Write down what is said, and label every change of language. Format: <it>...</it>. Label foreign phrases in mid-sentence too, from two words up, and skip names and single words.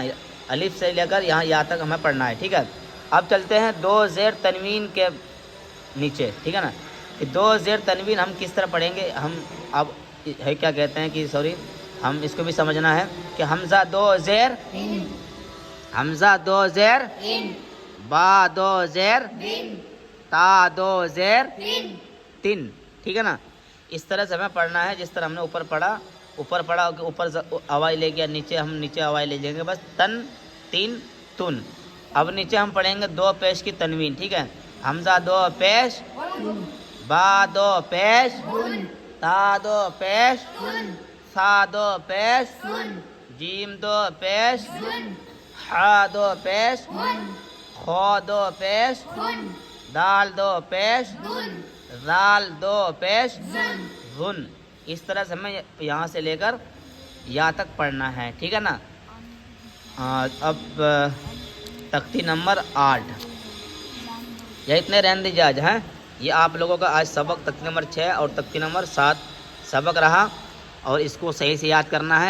<ur>الف سے لے کر یہاں یا تک ہمیں پڑھنا ہے، ٹھیک ہے؟ اب چلتے ہیں دو زیر تنوین کے نیچے، ٹھیک ہے نا؟ دو زیر تنوین ہم کس طرح پڑھیں گے؟ ہم اب ہے کیا کہتے ہیں کہ سوری، ہم اس کو بھی سمجھنا ہے کہ حمزہ دو زیر، حمزہ دو زیر، با دو زیر، تا دو زیر، تن، ٹھیک ہے نا؟ اس طرح سے ہمیں پڑھنا ہے جس طرح ہم نے اوپر پڑھا، اوپر آواز لے گیا، نیچے ہم نیچے آواز لے جائیں گے، بس تن، تین، تن. اب نیچے ہم پڑھیں گے دو پیش کی تنوین، ٹھیک ہے؟ حمزہ دو پیش، با دو پیش، تا دو پیش، سا دو پیش، جیم دو پیش، ہا دو پیش، خو دو پیش، دال دو پیش، زال دو پیش، ظن. اس طرح سے ہمیں یہاں سے لے کر یا تک پڑھنا ہے، ٹھیک ہے نا؟ اب تختی نمبر 8. یہ اتنے رہن دیجیے آج، ہیں یہ آپ لوگوں کا آج سبق تختی نمبر 6 اور تختی نمبر 7 سبق رہا، اور اس کو صحیح سے یاد کرنا ہے.</ur>